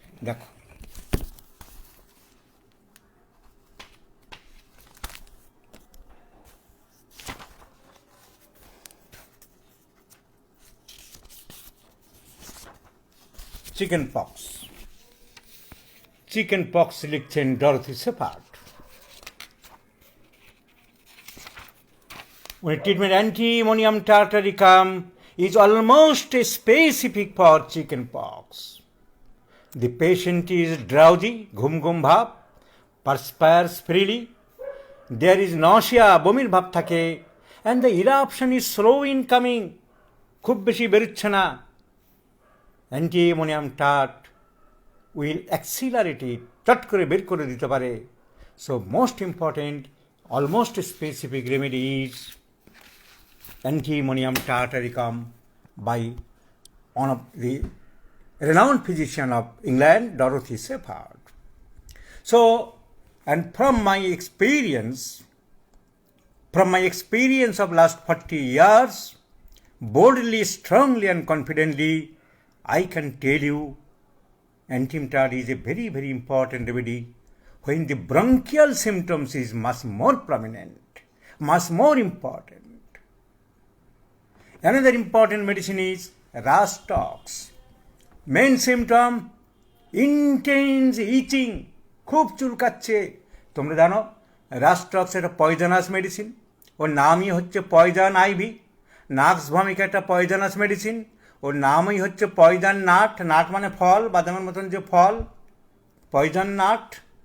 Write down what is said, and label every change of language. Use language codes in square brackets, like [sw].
[bn] দেখো, chicken pox, chicken pox লিখছেন Dorothy shepherd. [en] উনি treatment antimonium tartaricum is almost specific for chicken pox. The patient is drowsy, [bn] ঘুম ঘুম ভাব, [en] perspires freely, there is nausea, [bn] বমির ভাব থাকে, [en] and the eruption is slow in coming, [bn] খুব বেশি বেরোচ্ছে না। [en] antimonium tart will accelerate it, [bn] চট করে বের করে দিতে পারে। [en] So most important, almost specific remedy is anti-ammonium tartaricum by one of the renowned physician of England, Dorothy Shepherd. So, and from my experience of last 40 years, boldly, strongly and confidently, I can tell you antimatar is a very, very important remedy when the bronchial symptoms is much more prominent, much more important. Another important medicine is Rastox. Main symptom, intense itching, [bn] খুব চুলকাচ্ছে। তোমরা জানো রাস্টক্স একটা poisonous medicine, ওর নামই হচ্ছে poison ivy. নাক্স ভমিক একটা poisonous medicine, ওর নামই হচ্ছে poison nut. Nut মানে ফল, বাদামের মতন যে ফল, পয়জন নাট।